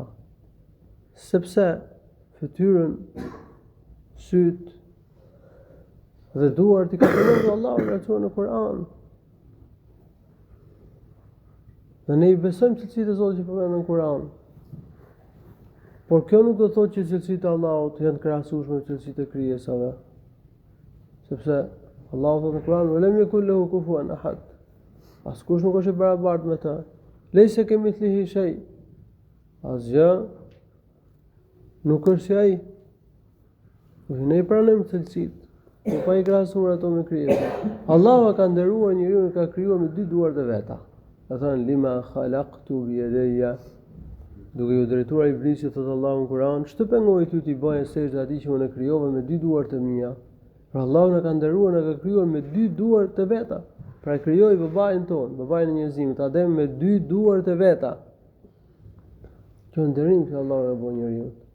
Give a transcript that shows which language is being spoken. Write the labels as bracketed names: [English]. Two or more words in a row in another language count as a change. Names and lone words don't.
[Albanian] Sepse fytyrën, syt dhe duart i ka përmendur Allahu i lartësuar në Kur'an. Dhe ne i besojmë cilësitë e Zotit që përmenden në Kur'an. Por kjo nuk do të thotë që cilësitë e Allahut janë të krahasueshme me cilësitë e krijesave. Sepse Allahu thotë në Kur'an: [Arabic] "ولم يكن له كفوا أحد." [Albanian] Askush nuk është i barabartë me të. [Arabic] ليس كمثله شيء. [Albanian] Asgjë nuk është si ai. Ne i pranojmë cilësitë, por pa i krahasuar ato me krijesat. Allahu ka nderuar njeriu, ka krijuar me dy duart e veta. Ka thënë: [Arabic] "لما خلقت بيدي." [Albanian] Duke ju drejtuar iblisit, thotë Allahu në Kur'an: "Ç'të pengoi ty ti bëje sejdë atij që unë e krijova me dy duart e mia?" Pra Allahu na ka nderuar, na ka krijuar me dy duart e veta. Pra e krijoi babain ton, babain e njerëzimit, Adem me dy duart e veta. Kjo nderim që Allahu e bën njeriu.